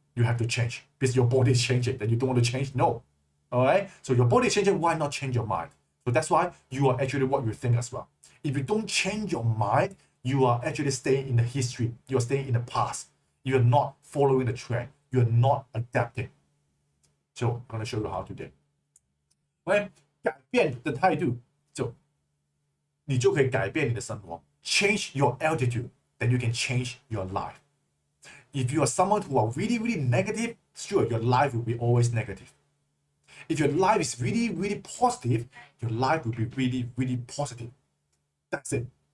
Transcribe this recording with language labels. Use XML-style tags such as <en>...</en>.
<en>You have to change because your body is changing. Then you don't want to change? No. All right? So your body is changing. Why not change your mind? So that's why you are actually what you think as well. If you don't change your mind, you are actually staying in the history. You are staying in the past. You are not following the trend. You are not adapting. So I'm going to show you how today.</en> <zh>改变的态度，你就可以改变你的生活。</zh> <en>Change your attitude, then you can change your life. If you are someone who are really, really negative, sure, your life will be always negative. If your life is really, really positive, your life will be really, really positive. That's it.</en>